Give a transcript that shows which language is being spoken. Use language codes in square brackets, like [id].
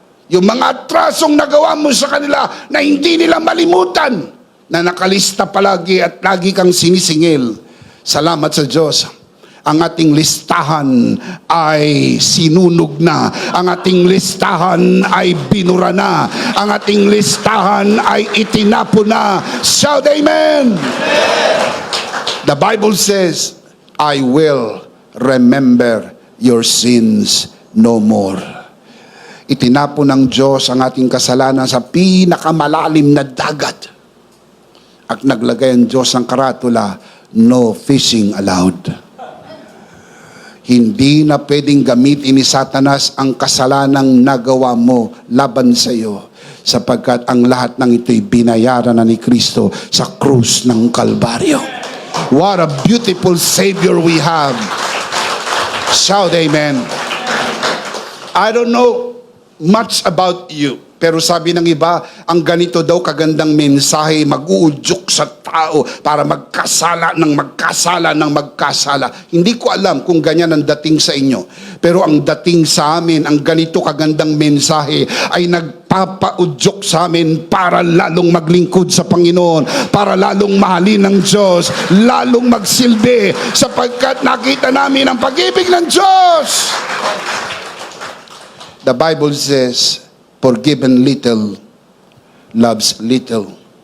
[tl] Yung mga atrasong nagawa mo sa kanila na hindi nila malimutan, na nakalista palagi at lagi kang sinisingil. Salamat sa Diyos. Ang ating listahan ay sinunog na. Ang ating listahan ay binura na. Ang ating listahan ay itinapo na. [en] Shout amen! The Bible says, I will remember your sins no more. [tl] Itinapo ng Diyos ang ating kasalanan sa pinakamalalim na dagat. At naglagay ang Diyos ng karatula, [en] no fishing allowed. [tl] Hindi na pwedeng gamitin ni Satanas ang kasalanang nagawa mo laban sa iyo, sapagkat ang lahat ng ito'y binayaran na ni Kristo sa krus ng Kalbaryo. [en] What a beautiful Savior we have. Shout amen. I don't know much about you, [tl] pero sabi ng iba, ang ganito daw kagandang mensahe mag-uudyok sa tao para magkasala ng magkasala. Hindi ko alam kung ganyan ang dating sa inyo, pero ang dating sa amin, ang ganito kagandang mensahe ay nagpapaudyok sa amin para lalong maglingkod sa Panginoon, para lalong mahalin ng Diyos, lalong magsilbi, sapagkat nakita namin ang pag-ibig ng Diyos. [en] The Bible says, forgiven little, loves little.